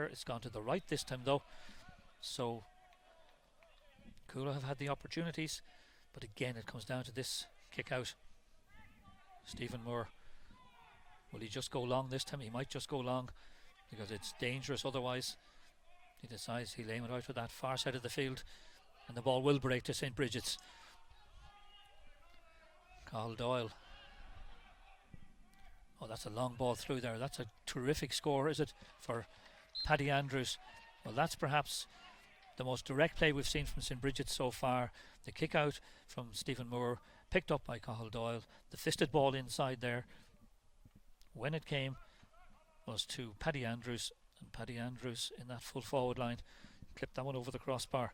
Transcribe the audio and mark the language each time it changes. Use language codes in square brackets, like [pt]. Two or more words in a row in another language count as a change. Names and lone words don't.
[en] It's gone to the right this time though. So Cuala have had the opportunities, but again it comes down to this kick out. Stephen Moore, will he just go long this time? He might just go long because it's dangerous otherwise. He decides he'll aim it out to that far side of the field, and the ball will break to St. Brigids. Cathal Doyle. Oh, that's a long ball through there. That's a terrific score, is it, for Paddy Andrews? Well, that's perhaps the most direct play we've seen from St. Brigids so far. The kick out from Stephen Moore, picked up by Cathal Doyle. The fisted ball inside there, when it came, was to Paddy Andrews, and Paddy Andrews in that full forward line clipped that one over the crossbar.